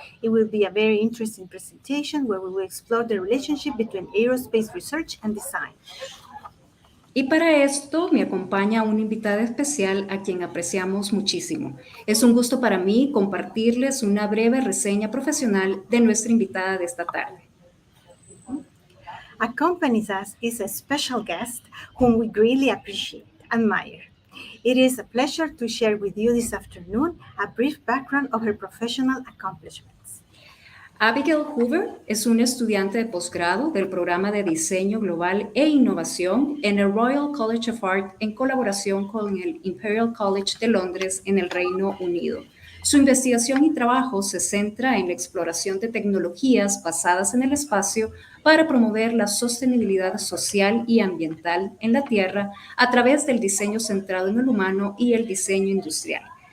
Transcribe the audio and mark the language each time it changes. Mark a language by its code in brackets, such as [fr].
[en] It will be a very interesting presentation where we will explore the relationship between aerospace research and design. [es] Y para esto me acompaña una invitada especial a quien apreciamos muchísimo. Es un gusto para mí compartirles una breve reseña profesional de nuestra invitada de esta tarde. [en] Accompanies us is a special guest whom we greatly appreciate, admire. It is a pleasure to share with you this afternoon a brief background of her professional accomplishments. [es] Abigail Hoover es una estudiante de posgrado del programa de Diseño Global e Innovación en el Royal College of Art en colaboración con el Imperial College de Londres en el Reino Unido. Su investigación y trabajo se centra en la exploración de tecnologías basadas en el espacio para promover la sostenibilidad social y ambiental en la Tierra a través del diseño centrado en el humano y el diseño industrial.